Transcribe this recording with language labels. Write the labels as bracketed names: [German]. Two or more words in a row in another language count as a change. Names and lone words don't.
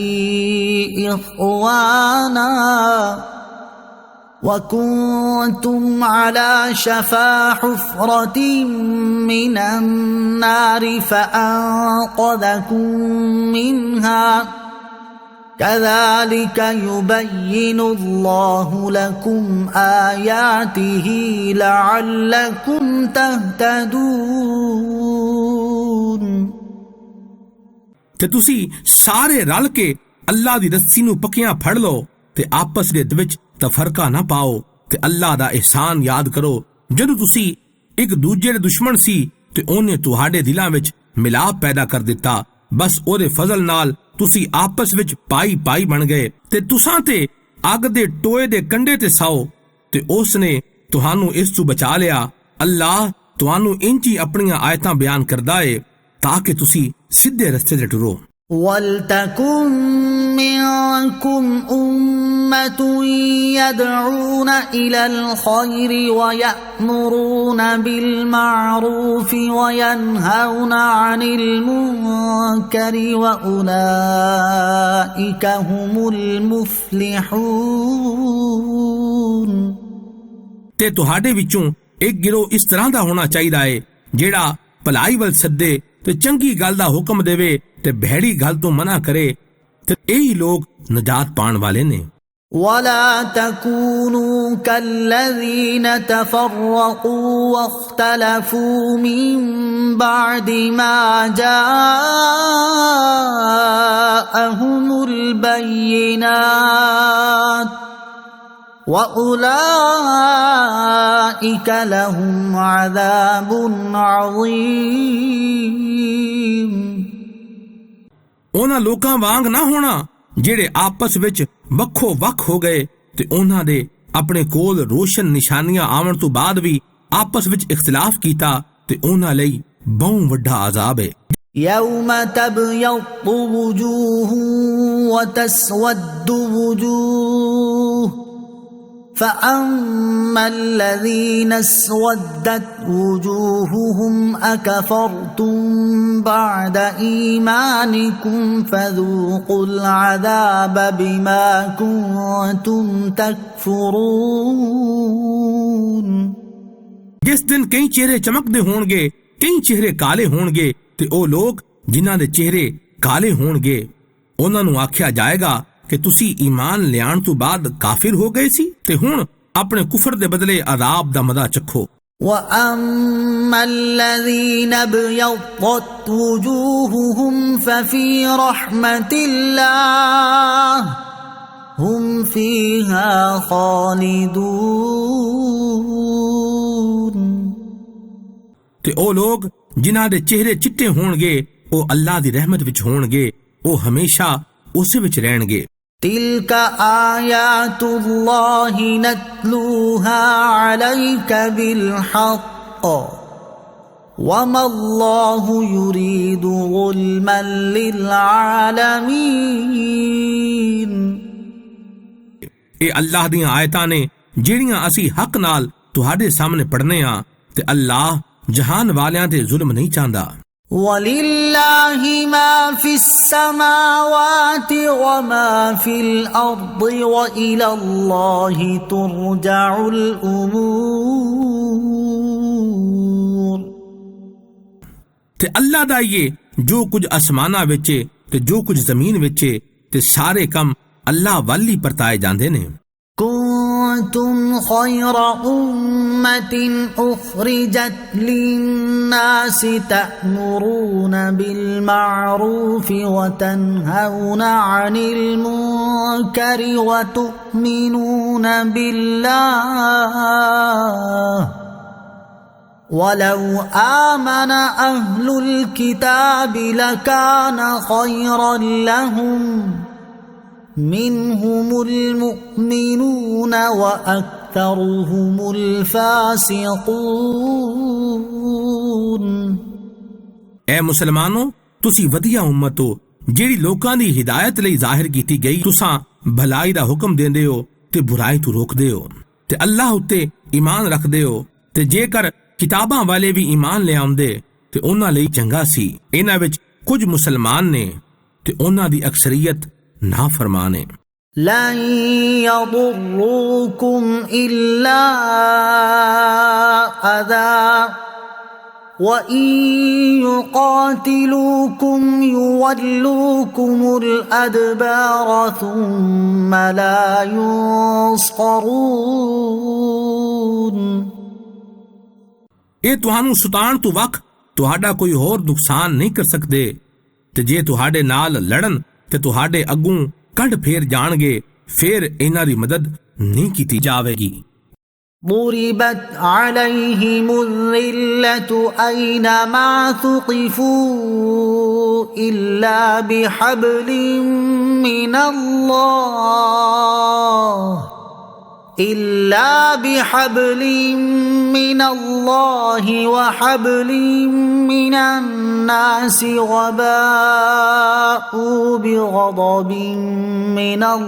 [Arabic] إخوانا وكنتم على شفا حفرة من النار فأنقذكم منها كذلك يبين الله لكم آياته لعلكم تهتدون۔ [Punjabi] ਤੇ ਤੁਸੀਂ ਸਾਰੇ ਰਲ ਕੇ ਅੱਲਾ ਦੀ ਰੱਸੀ ਨੂੰ ਪੱਕਿਆਂ ਫੜ ਲਓ ਤੇ ਆਪਸ ਦੇ ਵਿੱਚ ਤਫਰਕਾ ਨਾ ਪਾਓ ਤੇ ਅੱਲਾ ਦਾ ਇਹਸਾਨ ਯਾਦ ਕਰੋ ਜਦੋਂ ਤੁਸੀਂ ਇੱਕ ਦੂਜੇ ਦੇ ਦੁਸ਼ਮਣ ਸੀ ਤੇ ਉਹਨੇ ਤੁਹਾਡੇ ਦਿਲਾਂ ਵਿੱਚ ਮਿਲਾਪ ਪੈਦਾ ਕਰ ਦਿੱਤਾ। ਬਸ ਉਹਦੇ ਫਜ਼ਲ ਨਾਲ ਤੁਸੀਂ ਆਪਸ ਵਿੱਚ ਪਾਈ ਬਣ ਗਏ ਤੇ ਤੁਸਾਂ ਤੇ ਅੱਗ ਦੇ ਟੋਏ ਦੇ ਕੰਢੇ ਤੇ ਸਾਓ ਤੇ ਉਸ ਨੇ ਤੁਹਾਨੂੰ ਇਸ ਤੋਂ ਬਚਾ ਲਿਆ। ਅੱਲਾਹ ਤੁਹਾਨੂੰ ਇੰਜੀ ਆਪਣੀਆਂ ਆਇਤਾਂ ਬਿਆਨ ਕਰਦਾ ਏ ਤਾਂ ਕਿ ਤੁਸੀਂ ਸਿੱਧੇ ਰਸਤੇ ਤੇ ਟੁਰੋ। [Arabic] وَلْتَكُن مِّنكُمْ أُمَّةٌ يَدْعُونَ إِلَى الْخَيْرِ وَيَأْمُرُونَ بِالْمَعْرُوفِ وَيَنْهَوْنَ عَنِ الْمُنكَرِ وَأُولَئِكَ هُمُ الْمُفْلِحُونَ۔ [Punjabi] ਤੇ ਤੁਹਾਡੇ ਵਿੱਚੋਂ ਇੱਕ ਗਿਰੋਹ ਇਸ ਤਰ੍ਹਾਂ ਦਾ ਹੋਣਾ ਚਾਹੀਦਾ ਏ ਜਿਹੜਾ ਭਲਾਈ ਵੱਲ ਸੱਦੇ ਤੇ ਚੰਗੀ ਗੱਲ ਦਾ ਹੁਕਮ ਦੇਵੇ ਤੇ ਭੈੜੀ ਗੱਲ ਤੋਂ ਮਨਾ ਕਰੇ ਤੇ ਇਹੀ ਲੋਕ ਨਜਾਤ ਪਾਣ ਵਾਲੇ ਨੇ। [Arabic] ولا تكونوا كالذين تفرقوا واختلفوا من بعد ما جاءهم البينات وأولئك لهم عذاب عظيم۔ [Punjabi] ਉਹਨਾਂ ਲੋਕਾਂ ਵਾਂਗ ਨਾ ਹੋਣਾ ਜਿਹੜੇ ਆਪਸ ਵਿੱਚ ਵੱਖੋ ਵੱਖ ਹੋ ਗਏ ਤੇ ਉਹਨਾਂ ਦੇ ਆਪਣੇ ਕੋਲ ਰੋਸ਼ਨ ਨਿਸ਼ਾਨੀਆਂ ਆਉਣ ਤੋਂ ਬਾਅਦ ਵੀ ਆਪਸ ਵਿੱਚ ਇਖਤਲਾਫ ਕੀਤਾ ਤੇ ਉਹਨਾਂ ਲਈ ਬਹੁਤ ਵੱਡਾ ਅਜ਼ਾਬ ਹੈ। [Arabic] يوم تبيض وجوه وتسود وجوه فأما الذين اسودت وجوههم أكفرتم بعد إيمانكم فذوقوا العذاب بما كنتم تكفرون۔ [Punjabi] ਜਿਸ ਦਿਨ ਕਈ ਚਿਹਰੇ ਚਮਕਦੇ ਹੋਣਗੇ, ਕਈ ਚਿਹਰੇ ਕਾਲੇ ਹੋਣਗੇ, ਤੇ ਉਹ ਲੋਕ ਜਿਨ੍ਹਾਂ ਦੇ ਚਿਹਰੇ ਕਾਲੇ ਹੋਣਗੇ ਉਹਨਾਂ ਨੂੰ ਆਖਿਆ ਜਾਏਗਾ ਕਿ ਤੁਸੀਂ ਈਮਾਨ ਲਿਆਉਣ ਤੋਂ ਬਾਅਦ ਕਾਫਿਰ ਹੋ ਗਏ ਸੀ ਤੇ ਹੁਣ ਆਪਣੇ ਕੁਫਰ ਦੇ ਬਦਲੇ ਅਜ਼ਾਬ ਦਾ ਮਜ਼ਾ ਚੱਖੋ। [Arabic] وَأَمَّا الَّذِينَ ابْيَضَّتْ وُجُوهُهُمْ فَفِي رَحْمَةِ اللَّهِ هُمْ فِيهَا خَالِدُونَ [Punjabi] ਤੇ ਉਹ ਲੋਕ ਜਿਨ੍ਹਾਂ ਦੇ ਚਿਹਰੇ ਚਿੱਟੇ ਹੋਣਗੇ ਉਹ ਅੱਲਾਹ ਦੀ ਰਹਿਮਤ ਵਿੱਚ ਹੋਣਗੇ, ਉਹ ਹਮੇਸ਼ਾ ਉਸੇ ਵਿੱਚ ਰਹਿਣਗੇ। [Arabic] تِلْكَ آيَاتُ اللَّهِ نَتْلُوهَا عَلَيْكَ بِالْحَقِّ وَمَا اللَّهُ يُرِيدُ ظُلْمًا لِلْعَالَمِينَ [Punjabi] ਇਹ ਅੱਲਾਹ ਦੀਆਂ ਆਇਤਾਂ ਨੇ ਜਿਹੜੀਆਂ ਅਸੀਂ ਹੱਕ ਨਾਲ ਤੁਹਾਡੇ ਸਾਹਮਣੇ ਪੜ੍ਹਨੇ ਆ ਤੇ ਅੱਲਾਹ ਜਹਾਨ ਵਾਲਿਆਂ ਤੇ ਜ਼ੁਲਮ ਨਹੀਂ ਚਾਹੁੰਦਾ। [Arabic] وَلِلَّهِ مَا فِي السَّمَاوَاتِ وَمَا فِي الْأَرْضِ وَإِلَى اللَّهِ تُرْجَعُ الْأُمُورُ [Punjabi] ਤੇ ਅੱਲਾਹ ਦਾ ਇਹ ਜੋ ਕੁਝ ਅਸਮਾਨਾਂ ਵਿੱਚ ਤੇ ਜੋ ਕੁਝ ਜ਼ਮੀਨ ਵਿੱਚ ਤੇ ਸਾਰੇ ਕੰਮ ਅੱਲਾਹ ਵੱਲ ਹੀ ਪਰਤਾਏ ਜਾਂਦੇ ਨੇ। [Arabic] كنتم خير أمة أخرجت للناس تأمرون بالمعروف وتنهون عن المنكر وتؤمنون بالله ولو آمن أهل الكتاب لكان خيرا لهم منهم المؤمنون وأكثرهم الفاسقون [Punjabi] اے ਮੁਸਲਮਾਨੋ, ਤੁਸੀਂ ਵਧੀਆ ਉਮਤ ਹੋ ਜਿਹੜੀ ਲੋਕਾਂ ਦੀ ਹਿਦਾਇਤ ਲਈ ਜ਼ਾਹਿਰ ਕੀਤੀ ਗਈ। ਤੁਸੀਂ ਭਲਾਈ ਦਾ ਹੁਕਮ ਦਿੰਦੇ ਹੋ ਤੇ ਬੁਰਾਈ ਤੋਂ ਰੋਕਦੇ ਹੋ ਤੇ ਅੱਲਾਹ ਉੱਤੇ ਈਮਾਨ ਰੱਖਦੇ ਹੋ ਤੇ ਜੇਕਰ ਕਿਤਾਬਾਂ ਵਾਲੇ ਵੀ ਈਮਾਨ ਲਿਆਉਂਦੇ ਤੇ ਉਹਨਾਂ ਲਈ ਚੰਗਾ ਸੀ। ਇਹਨਾਂ ਵਿੱਚ ਕੁਝ ਮੁਸਲਮਾਨ ਨੇ ਤੇ ਉਹਨਾਂ ਦੀ ਅਕਸਰੀਅਤ ਨਾਫਰਮਾਨ ਹੈ। [Arabic] لن يضروكم إلا أذى وإن يقاتلوكم يولوكم الأدبار ثم لا ينصرون [Punjabi] ਇਹ ਤੁਹਾਨੂੰ ਸਤਾਉਣ ਤੋਂ ਵੱਖ ਤੁਹਾਡਾ ਕੋਈ ਹੋਰ ਨੁਕਸਾਨ ਨਹੀਂ ਕਰ ਸਕਦੇ ਤੇ ਜੇ ਤੁਹਾਡੇ ਨਾਲ ਲੜਨ ਤੇ ਤੁਹਾਡੇ ਅੱਗੋਂ ਕੱਢ ਫੇਰ ਜਾਣਗੇ ਫਿਰ ਇਹਨਾਂ ਦੀ ਮਦਦ ਨਹੀਂ ਕੀਤੀ ਜਾਵੇਗੀ। [Arabic] ضربت عليهم الذلة أينما ثقفوا إلا بحبل من الله وحبل من الناس وباءوا بغضب من